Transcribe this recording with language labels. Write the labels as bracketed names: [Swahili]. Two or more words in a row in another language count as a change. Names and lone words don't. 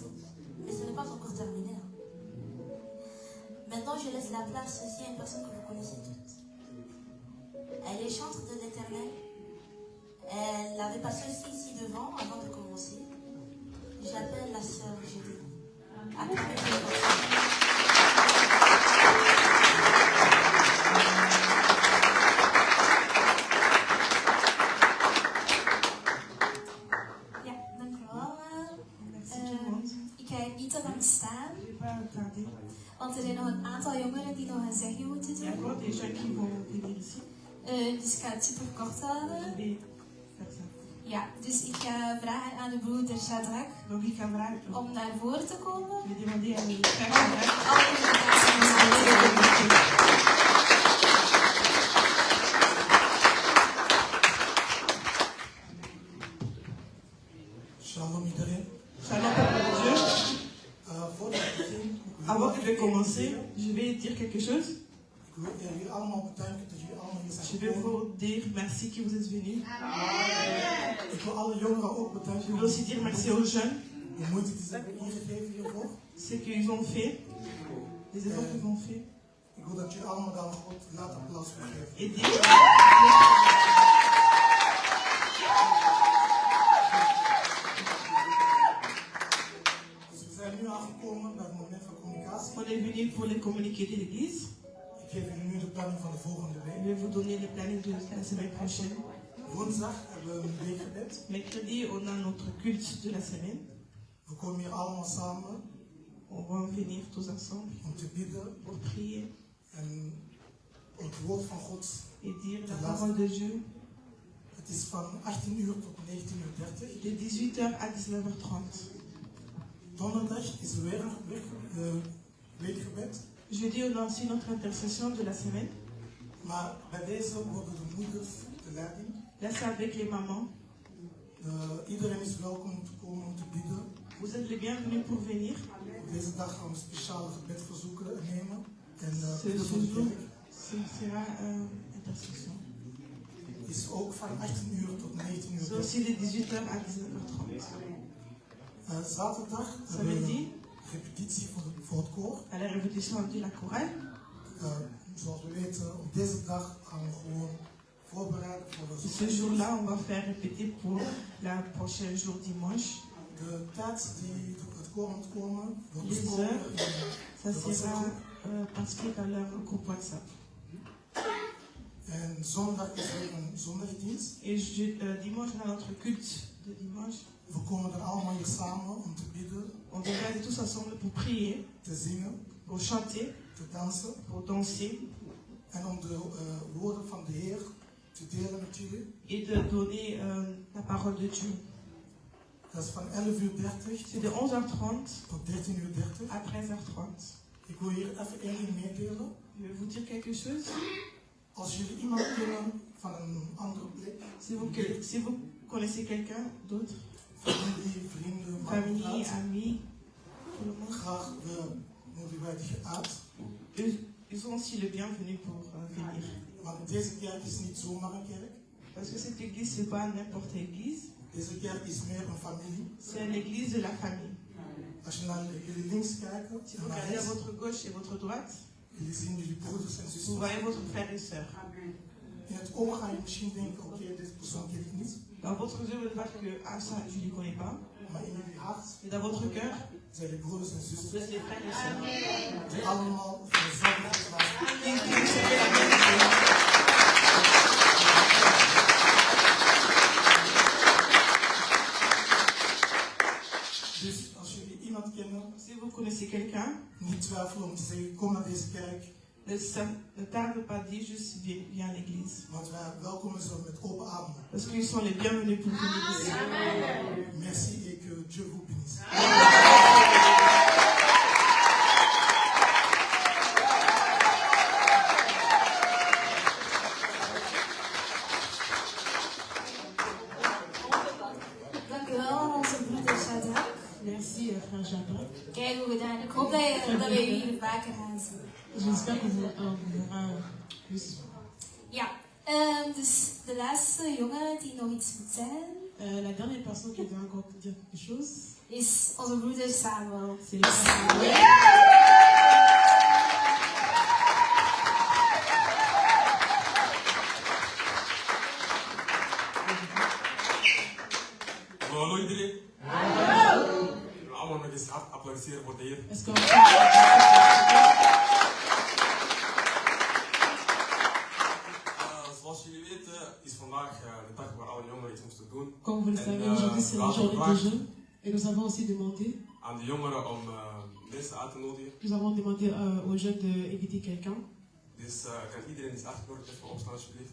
[French] Mais ce n'est pas encore terminé. Hein. Maintenant, je laisse la place aussi à une personne que vous connaissez toutes. Elle est chantre de l'Éternel. Elle avait passé aussi ici devant avant de commencer. Je l'appelle la sœur Julie. [Dutch] Ja, dank u wel. Ik ga niet te lang staan, [French] Je vais pas tarder. [Dutch] want er zijn nog een aantal jongeren die nog een zegje moeten [French] Il y a [Dutch] doen. [French] encore des gens qui vont venir ici. [Dutch] Dus ik ga het super kort [French] Je [Dutch] houden. [French] vais faire ça. [Dutch] Ja, dus ik ga vragen aan de broeder Shadrach [French] Donc il va [Dutch] om naar voren te komen. [French] Je vais demander à mes frères [Dutch] Alle presentaties. Shalom iedereen. [French] Shalom peuple de Dieu. [Dutch] Voordat ik begin, [French] Avant que je vais commencer, je vais dire quelque chose. [Dutch] ik wil jullie allemaal bedanken dat jullie allemaal hier [French] Je [Dutch] zijn [French] vais [Dutch] gekomen. [French] vous dire merci que vous êtes venus. [Dutch] Ik wil alle jongeren ook [French] Je [Dutch] bedanken [French] veux aussi dire merci aux jeunes. [Dutch] de moeite die ze hebben ingegeven hiervoor. [French] Ce qu'ils ont fait, les efforts qu'ils ont fait. [Dutch] Ik wil dat jullie allemaal daar een groot laat applaus voor geven. [French] Et dire [Dutch] Dus we zijn nu aangekomen bij het moment van communicatie. [French] on est venu pour les communiquer de l'église. [Dutch] Ik geef jullie nu de planning van de volgende [French] Je [Dutch] week. [French] vais vous donner le planning de la semaine prochaine. [Dutch] Woensdag hebben we een weekgebed. [French] Mercredi, on a notre culte de la semaine. [Dutch] We komen hier allemaal samen [French] On va venir tous ensemble [Dutch] om te bidden [French] pour prier [Dutch] en het woord van God. [French] et dire la parole de Dieu [Dutch] Het is van 18 uur tot 19:30. [French] de 18h à 19h30. [Dutch] Donderdag is er weer een weekgebed. [French] Jeudi, on a aussi notre intercession de la semaine. [Dutch] Maar bij deze worden de moeders de leiding. [French] Là, c'est avec les mamans. [Dutch] Iedereen is welkom om te komen om te bidden. [French] Vous êtes les bienvenus pour venir. [Dutch] Op deze dag gaan we speciale gebedverzoeken nemen. En [French] Ce [Dutch] bidden voor de [French] jour, [Dutch] kerk. [French] ce sera intercession. [Dutch] Is ook van 18 uur tot 19 [French] C'est [Dutch] uur. [French] aussi de 18h à 19h30. [Dutch] Zaterdag hebben we [French] Samedi, [Dutch] een repetitie voor het koor. [French] à la répétition de la chorale. [Dutch] Zoals we weten, op deze dag gaan we gewoon voorbereiden voor [French] Et [Dutch] de [French] ce jour-là, on va faire répéter pour la prochaine jour dimanche. [Dutch] De tijd die het koor moet komen, wordt [French] Les [Dutch] besproken [French] heures, ça sera inscrit dans leur groupe WhatsApp. [Dutch] En zondag is weer een zondagdienst. [French] Et dimanche, on a notre culte de dimanche. [Dutch] We komen er allemaal hier samen om te bidden, [French] On viendra tous ensemble pour prier, [Dutch] te zingen, [French] pour chanter, [Dutch] te dansen [French] pour danser [Dutch] en om de woorden van de Heer te delen met jullie. [French] et de donner la parole de Dieu. [Dutch] Dat is van 11:30 [French] C'est de 11h30 [Dutch] tot 13:30. [French] à 13h30. [Dutch] Ik wil hier even één ding meedelen. [French] Je vais vous dire quelque chose. [Dutch] Als jullie iemand kennen van een andere plek, [French] Si vous connaissez quelqu'un d'autre, [Dutch] familie, vrienden, [French] famille, [Dutch] maat, [French] amis, tout le monde, [Dutch] graag nodigen wij die uit. [French] ils sont aussi le bienvenu pour venir. [Dutch] Want deze kerk is niet zomaar een kerk. [French] Parce que cette église, c'est pas n'importe quelle église, [Dutch] Deze kerk is meer een familie. [French] c'est l'église de la famille. [Dutch] Als je naar jullie links kijkt, [French] Si [Dutch] en [French] vous [Dutch] naar [French] regardez à [Dutch] rechts, [French] votre gauche et votre droite, [Dutch] jullie zien jullie broeders en [French] vous [Dutch] zussen. [French] voyez votre frère et sœur. [Dutch] In het oog ga je misschien denken, oké, deze persoon ken ik niet. [French] Dans votre yeux, vous allez voir que ah, ça, je ne les connais pas. [Dutch] Maar in jullie hart [French] Mais dans votre cœur, [Dutch] zijn jullie broeders en [French] vous [Dutch] zussen [French] êtes les frères et sœurs. [Dutch] die allemaal van dezelfde geslacht [French] Qui recevez la même chose. [Dutch] Dus als jullie iemand kennen, [French] Si vous connaissez quelqu'un, [Dutch] niet twijfelen om te zeggen, kom naar deze kerk. [French] ne tarde pas, dis juste viens à l'église. [Dutch] Want wij welkomen ze met open armen. [French] Parce qu'ils sont les bienvenus pour venir ici. Merci et que Dieu vous bénisse. [Dutch] Dank u wel aan onze broeder Shadrach. [French] Merci, frère Jabba. [Dutch] Kijk hoe gedaan. Ik hoop dat we jullie hier vaker gaan zien. [French] J'espère que vous verrez plus. [Dutch] Ja, dus de laatste jongen die nog iets moet zeggen. [French] La dernière personne qui veut encore dire quelque chose, [Dutch] is onze broeder Samuel. [French] C'est le frère Samuel. [Dutch] Hallo iedereen. Allemaal nog eens hard applaudisseren voor de Heer. [French] Est-ce qu'on [Dutch] Zoals jullie weten is vandaag de dag waar alle jongeren iets moesten doen. [French] Comme vous le savez, aujourd'hui c'est la journée des jeunes. Et nous avons aussi demandé [Dutch] Aan de jongeren om mensen uit te nodigen. [French] Nous avons demandé aux jeunes d'inviter quelqu'un. [Dutch] Dus kan iedereen die is uitgenodigd even opstaan alsjeblieft.